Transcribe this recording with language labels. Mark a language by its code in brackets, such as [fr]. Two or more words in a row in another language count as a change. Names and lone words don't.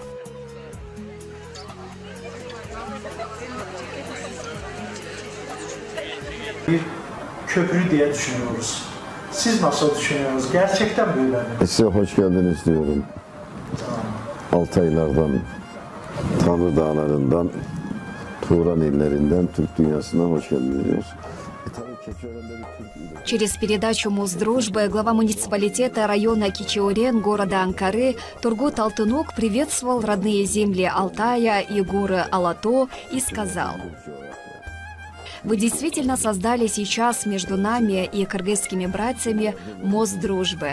[tr] Köprü diye düşünüyoruz. Siz nasıl düşünüyorsunuz? Gerçekten böyle mi? Size hoş geldiniz diyorum. Altaylardan, Tanrı Dağları'ndan, Turan illerinden, Türk dünyasından hoş geldiniz diyoruz. [ru] Через передачу Мосдружбы глава муниципалитета района Кичиорен города Анкары Тургут Алтынок приветствовал родные земли Алтая и горы Алато и сказал: «Вы действительно создали сейчас между нами и кыргызскими братьями мост дружбы.